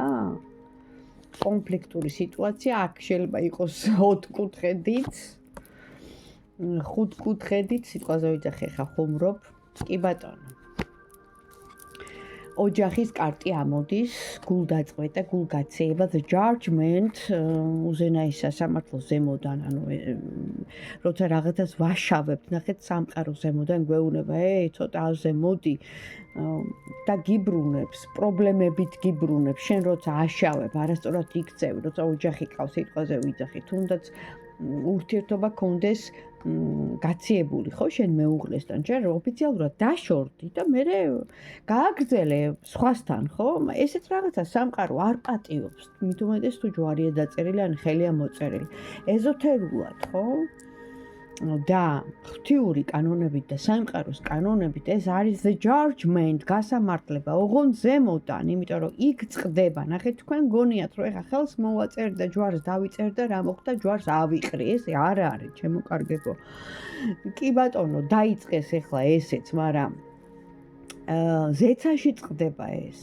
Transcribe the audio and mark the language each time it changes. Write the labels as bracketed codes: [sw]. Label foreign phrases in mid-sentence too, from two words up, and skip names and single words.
[ka] კონფლიქტური სიტუაცია, აქ შეიძლება იყოს 4 კუთხედით, 5 კუთხედით, სიტყვაზე ვიძახი, ხა ხუმრობ. კი ბატონო. ოჯახის კარტი ამოდის, გულდაწყვეტა, გულგაცეება, [en] the judgment, [ka] უზენაის სასამართლო ზემოდან, ანუ როცა რაღაცას ვაშავებთ, ნახეთ სამყარო ზემოდან გვეუბნება, ცოტა აზე მოდი და გიბრუნებს, პრობლემებით გიბრუნებს, შენ როცა აშავებ, არასწორად იქცევი, როცა ოჯახი ყავს, სიტყვაზე ვიძახი, თუნდაც ურთიერთობა კონდეს გაციებული, ხო, შენ მეუღლესთან, ჯერ ოფიციალურად დაშორდი და მე გააგრძელე სხვასთან, ხო? ესეც რაღაცა სამყარო არ პატიობს, მით უმეტეს თუ ჯვარია დაწერილი, ან ხელია მოწერილი. ეზოთერულად, ხო? და ღვთიური კანონებით და სამყაროს კანონებით ეს არის [en] the judgment, [ka] გასამართლება, ოღონდ ზემოდან, იმიტომ რომ იქ წყდება. ნახეთ, თქვენ გონიათ, რომ ეხა ხელს მოვაწერ და ჯვარს დავიწერ და რა მოხდა, ჯვარს ავიყრი. ესე არ არის, ჩემო კარგებო. კი ბატონო, დაიწყეს ეხლა ესეც, მაგრამ ზეცაში წყდება ეს.